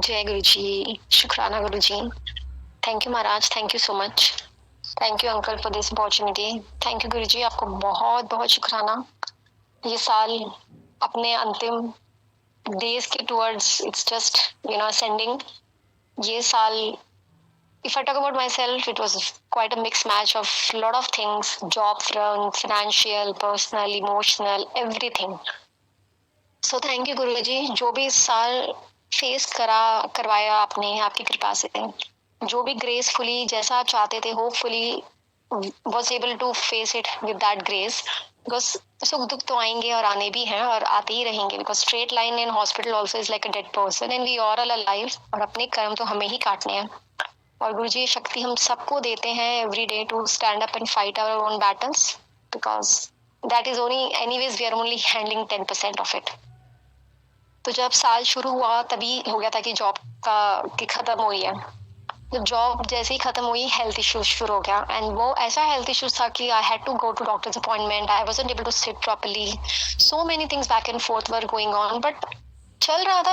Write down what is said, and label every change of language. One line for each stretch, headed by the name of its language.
Hindi: जय गुरु जी, शुक्राना गुरु जी।
English: Thank you महाराज, thank you so much. Thank you uncle for this opportunity. Thank you
Hindi: गुरु जी, आपको बहुत बहुत शुक्राना। ये साल अपने अंतिम डेज के
English: Towards its just ascending.
Hindi: ये साल
English: if I talk about myself, it was quite a mixed match of a lot of things, job front, financial, personal, emotional, everything. So thank you
Hindi: गुरुजी, जो भी इस साल फेस करवाया आपने आपकी कृपा से, जो भी ग्रेसफुली जैसा आप चाहते थे,
English: Hopefully was able to face it with that grace. Because
Hindi: सुख दुख तो आएंगे और आने भी हैं और आते ही रहेंगे,
English: because straight line in hospital also is like a dead person and we are all alive,
Hindi: और अपने कर्म तो हमें ही काटने हैं. और गुरुजी ये शक्ति हम सबको देते हैं
English: every day to stand up and fight our own battles, because that is only, anyways we are only handling 10% of it.
Hindi: तो जब साल शुरू हुआ तभी हो गया था कि जॉब की खत्म हुई है. जब जॉब जैसे ही खत्म हुई,
English: health issues
Hindi: शुरू हो गया,
English: and
Hindi: वो ऐसा
English: health issues
Hindi: था कि
English: I had to go to doctor's appointment, I wasn't able to sit properly, so many things back and forth were going on, but
Hindi: चल रहा था.